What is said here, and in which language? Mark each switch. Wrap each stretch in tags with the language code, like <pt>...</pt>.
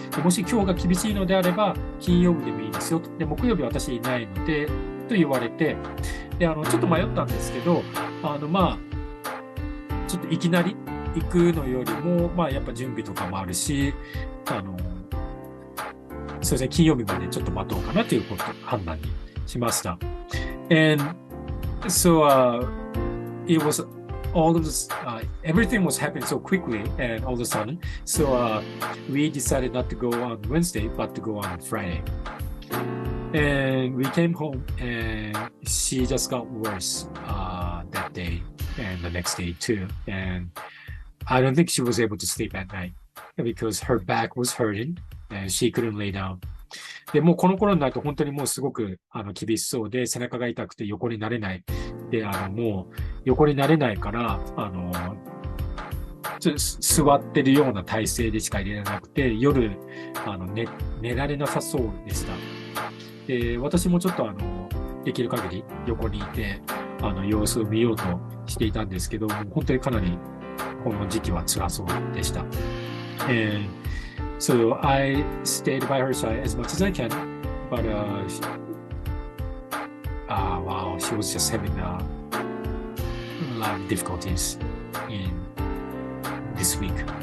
<ja>でもし今日が厳しいのであれば、金曜日でもいいですよ。で、木曜日私いないので、と言われて、で、ちょっと迷ったんですけど、ちょっといきなり行くのよりも、やっぱ準備とかもあるし、そうですね、金曜日までちょっと待とうかなという判断にしました。</ja> <en>And so, it was...all of this, everything was happening so quickly and all of a sudden. So we decided not to go on Wednesday, but to go on Friday. And we came home and she just got worse that day and the next day too. And I don't think she was able to sleep at night because her back was hurting and she couldn't lay down.</en> <ja>で、もうこの頃になると本当にもうすごく厳しそうで、背中が痛くて横になれない。で、もう横になれないから、座ってるような体勢でしか入れられなくて、夜、寝られなさそうでした。で、私もちょっとできる限り横にいて、様子を見ようとしていたんですけど、本当にかなりこの時期は辛そうでした。</ja> <en>So I stayed by her side as much as I can, but wow, she was just having a lot of difficulties in this week.</en>